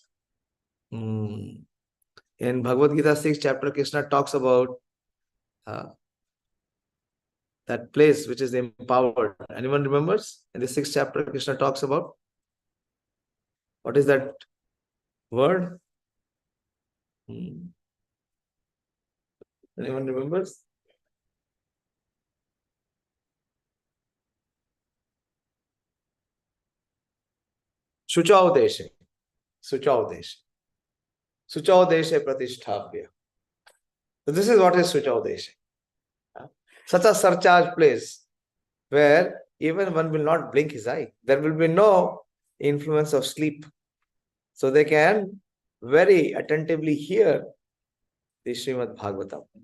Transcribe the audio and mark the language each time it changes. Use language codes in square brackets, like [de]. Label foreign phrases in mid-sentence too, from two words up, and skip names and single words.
[en] In Bhagavad Gita 6th chapter, Krishna talks about that place which is empowered. Anyone remembers? In the 6th chapter, Krishna talks about what is that word? Anyone remembers? [sa] Shuchaudeshe. Shuchaudeshe. Shuchaudeshe pratishthavya. [en] So this is what is Shuchaudeshe. Such a surcharged place where even one will not blink his eye. There will be no influence of sleep. So they can very attentively hear the Śrīmad-Bhāgavatam.